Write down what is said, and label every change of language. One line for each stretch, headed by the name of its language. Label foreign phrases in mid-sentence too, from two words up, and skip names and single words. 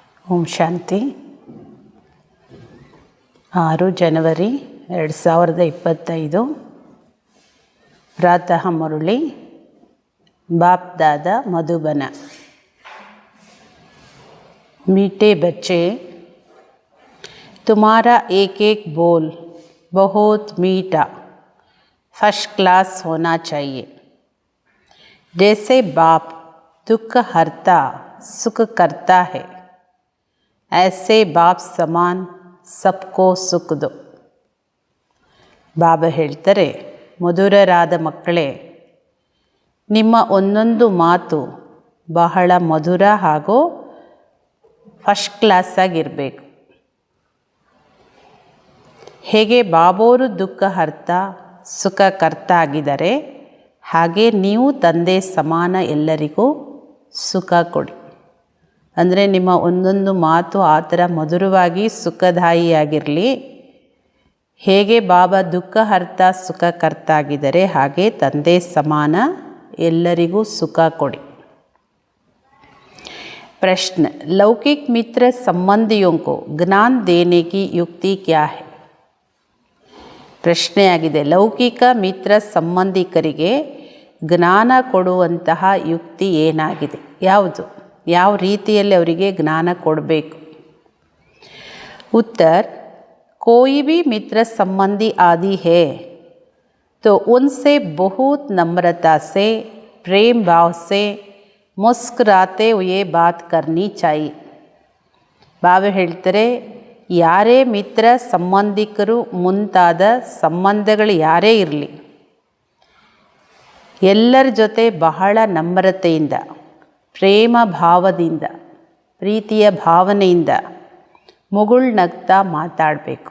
Kannada: ಓಂ ಶಾಂತಿ. 6 ಜನವರಿ 2025 ಪ್ರಾತಃ ಮುರಳಿ बाप दादा मधुबन।
Hindi: मीठे बच्चे, तुम्हारा एक एक बोल बहुत मीठा
English: first class
Hindi: होना चाहिए। जैसे बाप दुख हरता सुख करता है, ऐसे बाप समान सबको सुख दो।
Kannada: ಬಾಬಾ ಹೇಳ್ತಾರೆ, ಮಧುರರಾದ ಮಕ್ಕಳೇ, ನಿಮ್ಮ ಒಂದೊಂದು ಮಾತು ಬಹಳ ಮಧುರ ಹಾಗೂ
English: first class
Kannada: ಆಗಿರಬೇಕು. ಹೇಗೆ ಬಾಬೋರು ದುಃಖ ಹರ್ತ ಸುಖ ಕರ್ತ ಆಗಿದ್ದಾರೆ, ಹಾಗೆ ನೀವು ತಂದೆ ಸಮಾನ ಎಲ್ಲರಿಗೂ ಸುಖ ಕೊಡಿ. ಅಂದರೆ ನಿಮ್ಮ ಒಂದೊಂದು ಮಾತು ಆ ಥರ ಮಧುರವಾಗಿ ಸುಖದಾಯಿಯಾಗಿರಲಿ. ಹೇಗೆ ಬಾಬಾ ದುಃಖ ಹರ್ತ ಸುಖ ಕರ್ತ ಆಗಿದ್ದಾರೆ, ಹಾಗೆ ತಂದೆ ಸಮಾನ ಎಲ್ಲರಿಗೂ ಸುಖ ಕೊಡಿ.
Hindi: प्रश्न, लौकिक मित्र संबंधियों को ज्ञान देने की युक्ति क्या है?
Kannada: ಪ್ರಶ್ನೆಯಾಗಿದೆ, ಲೌಕಿಕ ಮಿತ್ರ ಸಂಬಂಧಿಕರಿಗೆ ಜ್ಞಾನ ಕೊಡುವಂತಹ ಯುಕ್ತಿ ಏನಾಗಿದೆ, ಯಾವುದು, ಯಾವ ರೀತಿಯಲ್ಲಿ ಅವರಿಗೆ ಜ್ಞಾನ ಕೊಡಬೇಕು?
Hindi: उत्तर, कोई भी मित्र संबंधी आदि है तो उनसे बहुत नम्रता से प्रेम भाव से मुस्कुराते हुए बात करनी चाहिए.
Kannada: ಬಾಬಾ ಹೇಳ್ತಾರೆ, ಯಾರೇ ಮಿತ್ರ ಸಂಬಂಧಿಕರು ಮುಂತಾದ ಸಂಬಂಧಗಳು ಯಾರೇ ಇರಲಿ, ಎಲ್ಲರ ಜೊತೆ ಬಹಳ ನಮ್ರತೆಯಿಂದ, ಪ್ರೇಮ ಭಾವದಿಂದ, ಪ್ರೀತಿಯ ಭಾವನೆಯಿಂದ ಮುಗುಳ್ನಗ್ತಾ ಮಾತಾಡಬೇಕು.